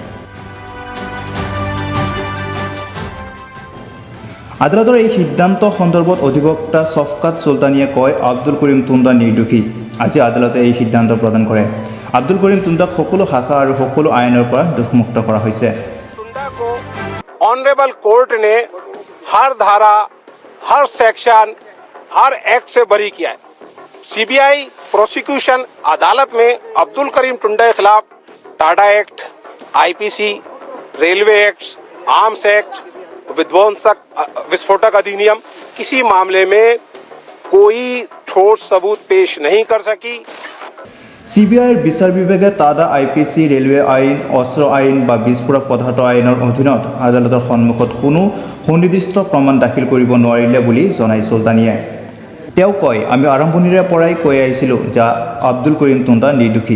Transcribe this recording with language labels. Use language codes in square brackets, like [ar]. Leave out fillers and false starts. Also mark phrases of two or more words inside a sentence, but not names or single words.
[as] আদালতৰ এই সিদ্ধান্ত সন্দৰ্ভত অধিবক্তা শফকাত চুলতানিয়ে কয়, আব্দুল কৰিম টুণ্ডা নিৰ্দোষী। আজি আদালতে এই সিদ্ধান্ত প্ৰদান কৰে। আব্দুল কৰিম টুণ্ডাক সকলো শাখা আৰু সকলো আইনৰ পৰা দোষমুক্ত কৰা হৈছে। [hi] टुंडा को [en] honorable court [hi] ने हर धारा, हर सेक्शन, हर एक्ट से बरी किया है। सीबीआई प्रोसिक्यूशन अदालत में अब्दुल करीम टुंडा के खिलाफ टाडा एक्ट, आईपीसी, रेलवे एक्ट, आर्म्स एक्ट, विस्फोटक अधिनियम किसी मामले में कोई ठोस सबूत पेश नहीं कर सकी। [as] CBIৰ বিচাৰ বিভাগে টাডা আইপিচি, ৰেলৱে আইন, অস্ত্ৰ আইন বা বিস্ফোৰক পদাৰ্থ আইনৰ অধীনত আদালতৰ সন্মুখত কোনো সুনিৰ্দিষ্ট প্ৰমাণ দাখিল কৰিব নোৱাৰিলে বুলি জনাই চুলতানিয়ে। তেওঁ কয়, আমি আৰম্ভণিৰে পৰাই কৈ আহিছিলোঁ যে আব্দুল কৰিম টুণ্ডা নিৰ্দোষী।